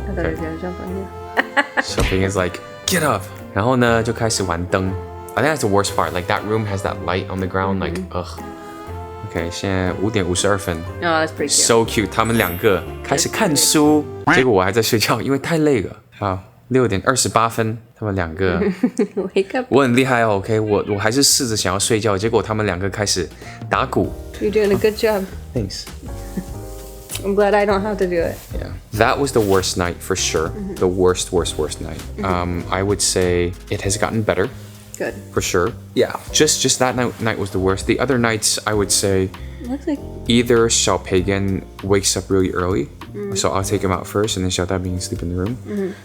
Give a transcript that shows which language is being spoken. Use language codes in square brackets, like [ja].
[en] I thought he was gonna jump on you. Xiao Pagan's like, get up. [zh] 然后呢，就开始玩灯。 [en] I think that's the worst part. Like that room has that light on the ground. Like, ugh. Okay, [zh] 现在5点52分 [en] Oh, that's pretty cute. So cute. [zh] 他们2个开始看书，结果我还在睡觉，因为太累了。好，6点28分，他们2个， [en] Wake up. [zh] 我很厉害哦。 OK， 我还是試着想要睡覺，結果他們2個開始打鼓。 [en] You're doing a good job. Thanks. I'm glad I don't have to do it. Yeah, that was the worst night for sure. The worst night. I would say it has gotten better. Good. For sure. Yeah. Just that night was the worst. The other nights, I would say Looks like either Xiao Pagan wakes up really early, so I'll take him out first, and then Xiao Danbing sleep in the room.